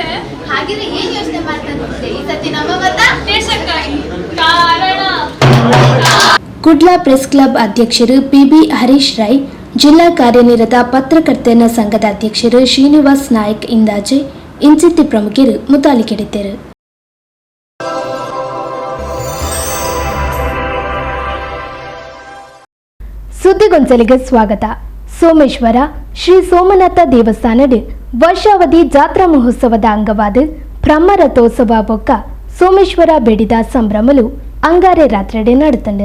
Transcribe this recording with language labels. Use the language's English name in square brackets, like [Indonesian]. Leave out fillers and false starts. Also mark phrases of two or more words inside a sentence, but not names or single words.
[Kannada] ಹಾಗಿದ್ರೆ ಏನ್ ಯೋಚನೆ ಮಾಡ್ತಾ ಈ ಸತಿ ನಮ್ಮ ಮತ ದೇಶಕ್ಕಾಗಿ. ಕಾರಣ [Tulu] ಕುಡ್ಲ ಪ್ರೆಸ್ ಕ್ಲಬ್ ಅಧ್ಯಕ್ಷರು ಪಿಬಿ ಹರೀಶ್ ರೈ, ಜಿಲ್ಲಾ ಕಾರ್ಯನಿರತ ಪತ್ರಕರ್ತರ ಸಂಘದ ಅಧ್ಯಕ್ಷರು ಶ್ರೀನಿವಾಸ್ ನಾಯಕ್ ಇಂದಾಜೆ ಇನ್ಸಿತಿ ಪ್ರಮುಖರು ಮುತಾಲಿಕೆಡಿದ್ದರು. [Kannada] ಸುದ್ದಿಗೊಂಚಲಿಗೆ ಸ್ವಾಗತ. [Tulu] ಸೋಮೇಶ್ವರ ಶ್ರೀ ಸೋಮನಾಥ ದೇವಸ್ಥಾನದ ವರ್ಷಾವಧಿ ಜಾತ್ರಾ ಮಹೋತ್ಸವದ ಅಂಗವಾದ ಬ್ರಹ್ಮರಥೋತ್ಸವ ಬೊಕ್ಕ ಸೋಮೇಶ್ವರ ಬೆಡಿದ ಸಂಭ್ರಮಲು ಅಂಗಾರೆ ರಾತ್ರೆಡೆ ನಡೆತಂಡು.